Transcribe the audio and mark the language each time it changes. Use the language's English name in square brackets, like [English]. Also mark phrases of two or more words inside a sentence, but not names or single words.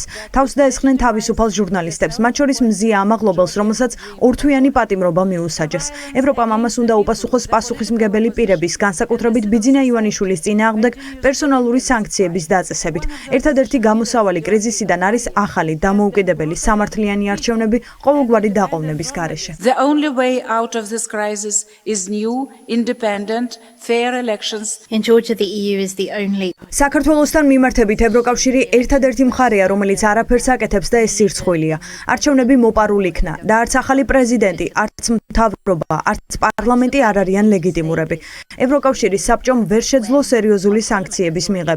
[Georgian] თავს დაესხნენ თავისუფალ ჟურნალისტებს, მათ შორის მზია ამაღლობელს, რომელსაც ორთვიანი პატიმრობა მიუსაჯეს. ევროპამ ამას უნდა უპასუხოს პასუხისმგებელი პირების, განსაკუთრებით ბიძინა ივანიშვილის წინააღმდეგ პერსონალური სანქციების დაწესებით. ერთადერთი გამოსავალი კრიზისიდან არის ახალი, დამოუკიდებელი, სამართლიანი არჩევნები ყოველგვარი დაყოვნების გარეშე. [English] the only way out of this crisis is new, independent, fair elections. In Georgia, the EU is the only. [Georgian] საქართველოსთან მიმართებით ევროკავშირი ერთადერთი მხარეა, რომელიც არაფერს აკეთებს და ეს სირცხვილია. არჩევნები მოპარული იქნა და არც ახალი პრეზიდენტი, არც მთავრობა, არც პარლამენტი არ არიან ლეგიტიმურები. ევროკავშირის საბჭომ ვერ შეძლო სერიოზული სანქციების მიღება.